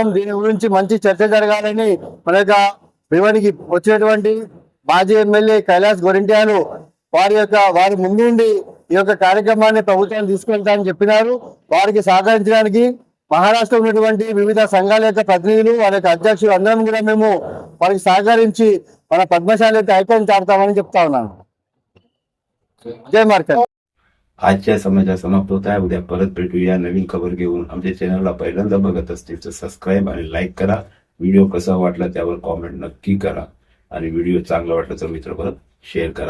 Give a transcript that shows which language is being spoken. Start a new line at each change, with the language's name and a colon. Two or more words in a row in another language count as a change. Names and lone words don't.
Telugu: దీని గురించి మంచి చర్చ జరగాలని మన యొక్క భివానికి వచ్చినటువంటి మాజీ ఎమ్మెల్యే కైలాస్ గోరింట్యాలు వారి ముందుండి ఈ యొక్క కార్యక్రమాన్ని ప్రభుత్వాన్ని తీసుకెళ్తానని చెప్పినారు. వారికి సహకరించడానికి మహారాష్ట్ర ఉన్నటువంటి వివిధ సంఘాల యొక్క ప్రతినిధులు వారి యొక్క అధ్యక్షులు అందరం కూడా మేము వారికి సహకరించి మన पद्मशाली యొక్క ఐక్యం చాటుతామని చెప్తా ఉన్నాను.
Marathi: जय मार्कंड. आजच्या समाचार समाप्त होत आहे. उद्या परत भेटूया नवीन खबर घेऊन. आमच्या चॅनलला पहिल्यांदा बघत असतील तर सबस्क्राईब आणि लाईक करा. व्हिडिओ कसा वाटला त्यावर कॉमेंट नक्की करा आणि व्हिडिओ चांगला वाटला तर मित्रांबरोबर शेअर करा.